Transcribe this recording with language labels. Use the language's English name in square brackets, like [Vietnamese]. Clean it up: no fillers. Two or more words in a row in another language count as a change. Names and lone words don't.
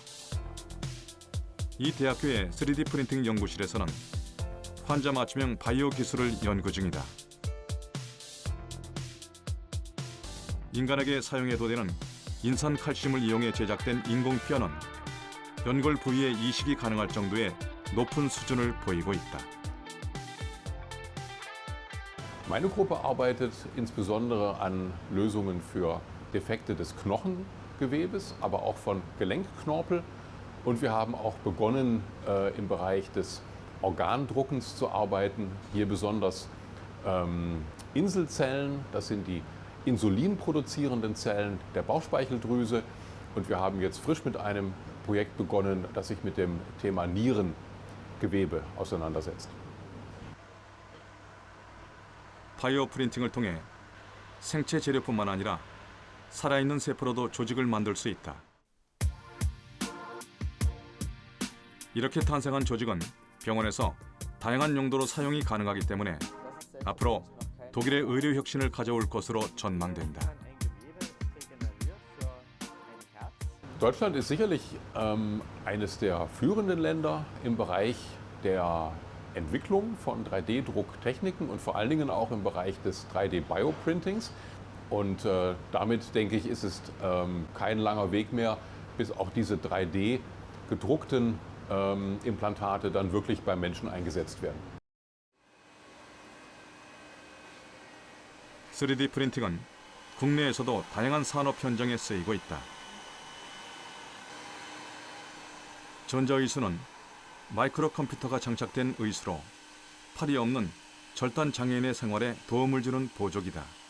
[Korean] 이 대학교의 3D 프린팅 연구실에서는 환자 맞춤형 바이오 기술을 연구 중이다. 인간에게 사용해도 되는 인산 칼슘을 이용해 제작된 인공뼈는 연골 부위에 이식이 가능할 정도의 높은 수준을 보이고 있다. [German] Meine Gruppe arbeitet insbesondere an Lösungen für Defekte des Knochengewebes, aber auch von Gelenkknorpel. Und wir haben auch begonnen, im Bereich des Organdruckens zu arbeiten. Hier besonders Inselzellen, das sind die insulinproduzierenden Zellen der Bauchspeicheldrüse. Und wir haben jetzt frisch mit einem Projekt begonnen, das sich mit dem Thema Nierengewebe auseinandersetzt. [Korean] 바이오 프린팅을 통해 생체 재료뿐만 아니라 살아있는 세포로도 조직을 만들 수 있다. 이렇게 탄생한 조직은 병원에서 다양한 용도로 사용이 가능하기 때문에 앞으로 독일의 의료 혁신을 가져올 것으로 전망된다. [German] Deutschland ist sicherlich eines der führenden Länder im Bereich der Entwicklung von 3D-Drucktechniken und vor allen Dingen auch im Bereich des 3D-Bioprintings. Und damit, denke ich, ist es kein langer Weg mehr, bis auch diese 3D-gedruckten Implantate dann wirklich beim Menschen eingesetzt werden. [Korean] 3D 프린팅은 국내에서도 다양한 산업 현장에 쓰이고 있다. 전자의수는 마이크로 컴퓨터가 장착된 의수로 팔이 없는 절단 장애인의 생활에 도움을 주는 보조기다.